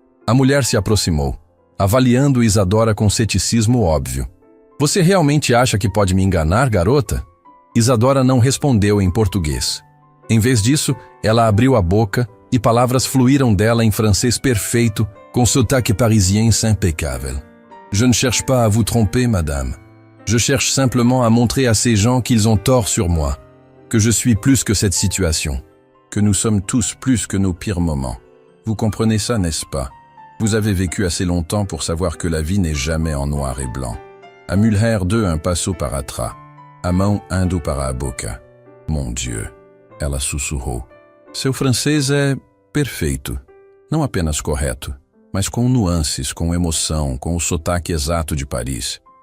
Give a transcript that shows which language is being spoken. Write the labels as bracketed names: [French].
[Portuguese] A mulher se aproximou, avaliando Isadora com ceticismo óbvio. Você realmente acha que pode me enganar, garota? Isadora não respondeu em português. Em vez disso, ela abriu a boca e palavras fluíram dela em francês perfeito, com sotaque parisien impecável. [French] Je ne cherche pas à vous tromper, madame. Je cherche simplement à montrer à ces gens qu'ils ont tort sur moi, que je suis plus que cette situation, que nous sommes tous plus que nos pires moments. Vous comprenez ça, n'est-ce pas? Vous avez vécu assez longtemps pour savoir que la vie n'est jamais en noir et blanc. [Portuguese] A mulher de un passo para trás, a mão indo para a boca. [French] Mon Dieu, [Portuguese] ela sussurrou. Seu francês é perfeito, não apenas correto, mas com nuances, com emoção, com o sotaque exato de Paris.